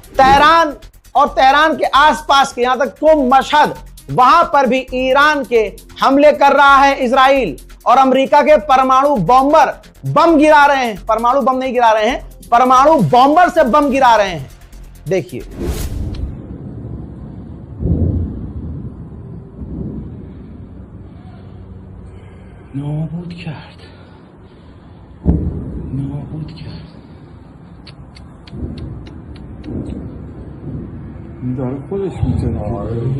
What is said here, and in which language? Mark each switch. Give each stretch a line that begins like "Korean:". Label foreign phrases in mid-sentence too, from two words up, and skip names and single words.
Hindi: तेहरान और तेहरान के आसपास के, यहां तक तो मशहद, वहां पर भी ईरान के हमले कर रहा है इजराइल। और अमेरिका के परमाणु बॉम्बर बम गिरा रहे हैं, परमाणु बम नहीं गिरा रहे हैं, परमाणु बॉम्बर से बम गिरा रहे हैं। देखिए,
Persian: نابود کرد نابود کرد این داره خودش میزنه